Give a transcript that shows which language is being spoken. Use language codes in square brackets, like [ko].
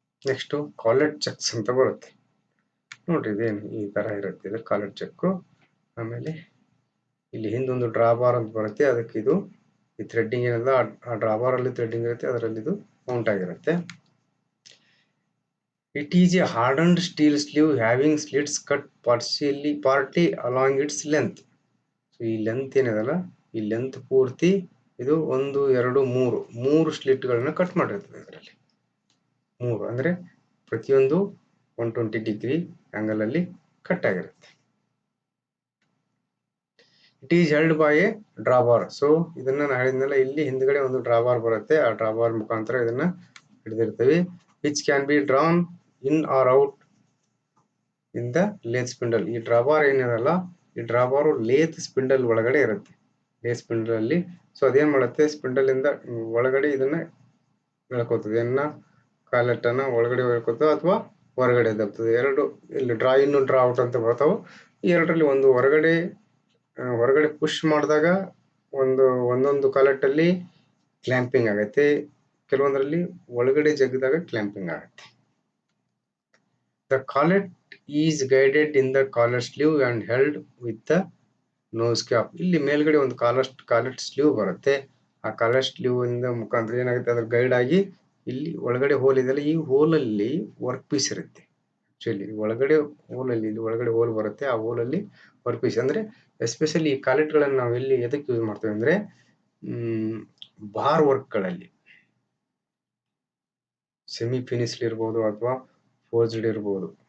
[kn] Next ಕಾಲೆಟ್ cheques ಅಂತ ಬರುತ್ತೆ ನೋಡ್ರಿ. ಇದೇನು ಈ ತರ ಇರುತ್ತೆ, ಇದು ಕಾಲೆಟ್ ಚೆಕ್. ಆಮೇಲೆ ಇಲ್ಲಿ ಹಿಂದೊಂದು ಡ್ರಾಬಾರ್ ಅಂತ ಬರುತ್ತೆ, ಅದಕ್ಕೆ ಇದು ಈ ಥ್ರೆಡ್ಡಿಂಗ್ ಏನಲ್ಲ, ಆ ಡ್ರಾಬಾರ್ ಅಲ್ಲಿ ಥ್ರೆಡ್ಡಿಂಗ್ ಇರುತ್ತೆ, ಅದರಲ್ಲಿ ಇದು ಮೌಂಟ್ ಆಗಿರುತ್ತೆ. [en] It is a hardened steel sleeve having slits cut partly along its length. [kn] So ಈ ಲೆಂತ್ ಏನಿದೆಲ್ಲ, ಈ ಲೆಂತ್ ಪೂರ್ತಿ ಇದು 1 2 3 ಸ್ಲಿಟ್ಗಳನ್ನ ಕಟ್ ಮಾಡಿರ್ತದೆ. ಇದರಲ್ಲಿ 3 ಅಂದ್ರೆ ಪ್ರತಿಯೊಂದು 120 ಡಿಗ್ರಿ ಆಂಗಲ್ ಅಲ್ಲಿ ಕಟ್ ಆಗಿರುತ್ತೆ. [en] It is held by a drawbar. [kn] So ಇದನ್ನ ನಾನು ಹೇಳಿದ್ನಲ್ಲ, ಇಲ್ಲಿ ಹಿಂದ್ಗಡೆ ಒಂದು ಡ್ರಾಬಾರ್ ಬರುತ್ತೆ, ಆ ಡ್ರಾಬಾರ್ ಮುಖಾಂತರ ಇದನ್ನ ಹಿಡಿದಿರ್ತೇವೆ. [en] Which can be drawn in or out in the lathe spindle. [kn] ಈ ಡ್ರಾಬಾರ್ ಏನಿರಲ್ಲ, ಈ ಡ್ರಾಬಾರ್ ಲೇತ್ ಸ್ಪಿಂಡಲ್ ಒಳಗಡೆ ಇರುತ್ತೆ, ಲೇತ್ ಸ್ಪಿಂಡಲ್ ಅಲ್ಲಿ. ಸೊ ಅದೇನ್ ಮಾಡುತ್ತೆ, ಸ್ಪಿಂಡಲ್ ಇಂದ ಒಳಗಡೆ ಇದನ್ನ ಎಳ್ಕೋತದೆ, ಕಾಲೆಟ್ ಅನ್ನ ಒಳಗಡೆ ಎಳ್ಕೋತದೆ ಅಥವಾ ಹೊರಗಡೆ ದಬ್ತದೆ. ಎರಡು ಇಲ್ಲಿ ಡ್ರಾ ಇನ್ ಡ್ರಾ ಔಟ್ ಅಂತ ಬರ್ತಾವ. ಈ ಎರಡರಲ್ಲಿ ಒಂದು ಹೊರಗಡೆ ಪುಷ್ ಮಾಡಿದಾಗ ಒಂದೊಂದು ಕಾಲೆಟ್ ಅಲ್ಲಿ ಕ್ಲ್ಯಾಂಪಿಂಗ್ ಆಗುತ್ತೆ, ಕೆಲವೊಂದರಲ್ಲಿ ಒಳಗಡೆ ಜಗ್ಗಿದಾಗ ಕ್ಲ್ಯಾಂಪಿಂಗ್ ಆಗುತ್ತೆ. [en] The collet is guided in the collet sleeve and held with the nose cap. [kn] ಇಲ್ಲಿ ಮೇಲ್ಗಡೆ ಒಂದು ಕಾಲೆಟ್ ಸ್ಲೀವ್ ಬರುತ್ತೆ, ಆ ಕಾಲೆಟ್ ಸ್ಲೀವ್ ಇಂದ ಮುಖಾಂತರ ಏನಾಗುತ್ತೆ, ಅದ್ರ ಗೈಡ್ ಆಗಿ ಇಲ್ಲಿ ಒಳಗಡೆ ಹೋಲ್ ಇದೆಯಲ್ಲ, ಈ ಹೋಲ್ ಅಲ್ಲಿ ವರ್ಕ್ ಪೀಸ್ ಇರುತ್ತೆ. ಆಕ್ಚುಲಿ ಒಳಗಡೆ ಹೋಲ್ ಬರುತ್ತೆ, ಆ ಹೋಲ್ ಅಲ್ಲಿ ವರ್ಕ್ ಪೀಸ್. ಅಂದ್ರೆ ಎಸ್ಪೆಷಲಿ ಈ ಕಾಲೆಟ್ ಗಳನ್ನ ನಾವು ಎಲ್ಲಿ ಎದಕ್ಕೆ ಯೂಸ್ ಮಾಡ್ತೇವೆ ಅಂದ್ರೆ ಬಾರ್ ವರ್ಕ್ ಗಳಲ್ಲಿ, ಸೆಮಿ ಫಿನಿಶ್ಡ್ ಇರ್ಬೋದು ಅಥವಾ ಫೋರ್ಜ್ಡ್ ಇರ್ಬೋದು.